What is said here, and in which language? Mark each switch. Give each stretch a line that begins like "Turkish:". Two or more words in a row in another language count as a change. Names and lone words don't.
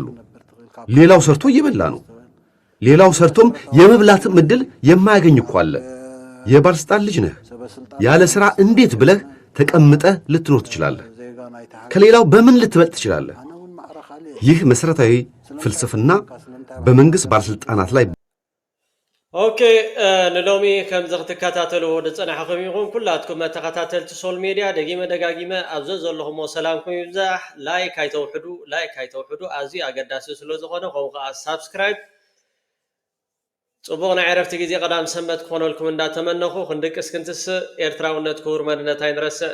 Amharic: ሌላው ሰርቶ እየበላ ነው። ሌላው ሰርቶም የመብላትም ዕድል የማያገኝ እኮ አለ። የባለስልጣን ልጅ ነህ። ያለ ሥራ እንዴት ብለህ ተቀምጠህ ልትኖር ትችላለህ? ከሌላው በምን ልትበልጥ ትችላለህ? ይህ መሠረታዊ ፍልስፍና በመንግሥት ባለሥልጣናት ላይ
Tigrinya: ኦኬ ንሎሚ ከም ዝኽትከታተሉ ወደ ፀናሕኹም ይኹን ኩላትኩም ተኸታተልቲ
English: social media
Tigrinya: ደጋጊመ ኣብዚ ዘለኹም ሰላምኩም ይብዛሕ። ላይክ ኣይተውሕዱ ኣዝዩ ኣገዳሲ ስለ ዝኾነ ከምኡ ከዓ ሳብስክራይብ ጽቡቕ ናይ ዕረፍቲ ግዜ ቀዳም ሰንበት ክኾነልኩም እንዳተመነኹ ክንድቅስ ክንትስእ ኤርትራውነት ክቡር መንነት ኣይንረስዕ